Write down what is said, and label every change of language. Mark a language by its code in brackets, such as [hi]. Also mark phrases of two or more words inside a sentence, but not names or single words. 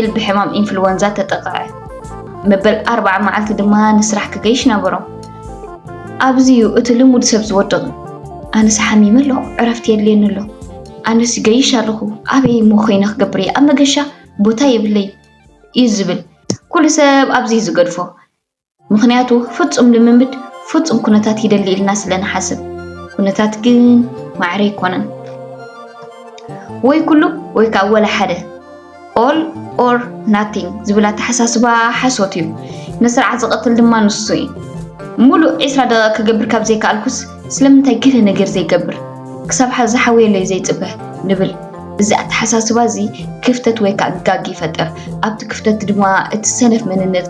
[ti] ብሕማም ኢንፍሉዌንዛ ተጠቕዐ መበል 40 መዓልቲ ድማ ንስራሕ ክገይሽ ነበሮ ኣብዚ እቲ ልሙድ ሰብ ዝወደቕ ኣነስ ሓሚመ ኣለኹ ዕረፍቲ የድልየኒ ኣሎ ኣነስ ገይሽ ኣለኹ ኣበይ ሞ ኮይነ ክገብር እየ ኣብ መገሻ ቦታ የብለይ እዩ ዝብል ኩሉ ሰብ ኣብዚ ዝገድፎ ምክንያቱ ፍጹም ልምምድ ፍጹም ኩነታት ይደሊ ኢልና ስለንሓስብ ኩነታት ግን ማዕረ ይኮነን ወይ ኩሉ ወይ ከዓ ወላ ሓደ [en] all or nothing [ti] ዝብላ ተሓሳስባ ሓሶት እዩ ንስርዓት ዝቐትል ድማ ንሱ እዩ ሙሉእ 20 ደቂቃ ክገብር ካብ ዘይከኣልኩስ ስለምንታይ ገለ ነገር ዘይገብር ክሳብ ሓዚ ሓወየለይ ዘይፅበህ ንብል እዚ ኣተሓሳስባ እዚ ክፍተት ወይ ከዓ ጋግ ይፈጥር ኣብቲ ክፍተት ድማ እቲ ሰነፍ መንነትካ